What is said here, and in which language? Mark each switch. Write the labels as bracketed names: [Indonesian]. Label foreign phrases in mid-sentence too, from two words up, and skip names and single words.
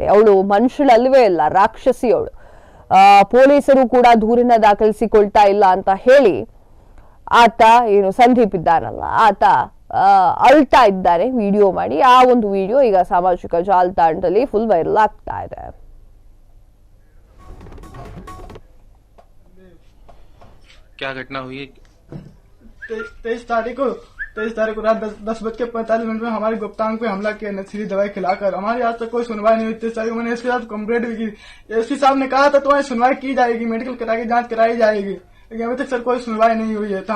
[Kannada] ಅವಳು ಮನುಷ್ಯಳಲ್ವೇ ಅಲ್ಲ, ರಾಕ್ಷಸಿ ಅವಳು. ಪೊಲೀಸರು ಕೂಡ ದೂರನ್ನ ದಾಖಲಿಸಿಕೊಳ್ತಾ ಇಲ್ಲ ಅಂತ ಹೇಳಿ ಆತ ಸಂದೀಪ್ ಇದ್ದಾನಲ್ಲ, ಆತ ಅಳ್ತಾ ಇದ್ದಾರೆ ವಿಡಿಯೋ ಮಾಡಿ. ಆ ಒಂದು ವಿಡಿಯೋ ಈಗ ಸಾಮಾಜಿಕ ಜಾಲತಾಣದಲ್ಲಿ ಫುಲ್ ವೈರಲ್ ಆಗ್ತಾ ಇದೆ. [Hindi] क्या घटना हुई? 23 तारीख को रात 10:45 में हमारे गुप्तांग पे हमला किया नशीली दवाई खिलाकर। हमारी आज तक कोई सुनवाई नहीं हुई। 23 तारीख को मैंने इसके साथ कंप्लेंट भी की। एसपी साहब ने कहा था तुम्हारी सुनवाई की जाएगी, मेडिकल करा के जांच कराई जाएगी, लेकिन अभी तक सर कोई सुनवाई नहीं हुई है।